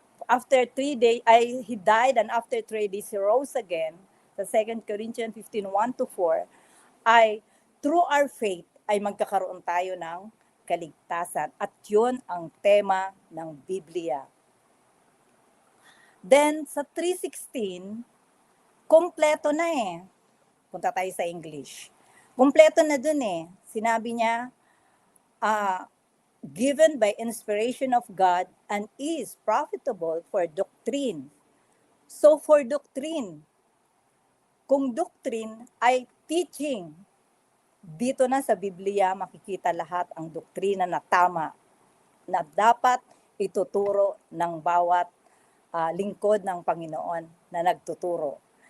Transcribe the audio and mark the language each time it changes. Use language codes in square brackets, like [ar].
[en] after 3 days, He died and after 3 days He rose again, sa 2 Corinthians 15:1-4, ay through our faith [tl] ay magkakaroon tayo ng kaligtasan. At yun ang tema ng Biblia. Then, sa 3:16, kompleto na eh. Punta tayo sa English. Kompleto na dun eh. Sinabi niya, [en] given by inspiration of God and is profitable for doctrine. [tl] So, [en] for doctrine, [tl] kung doctrine ay teaching, dito na sa Biblia makikita lahat ang doktrina na tama na dapat ituturo ng bawat lingkod ng Panginoon na nagtuturo.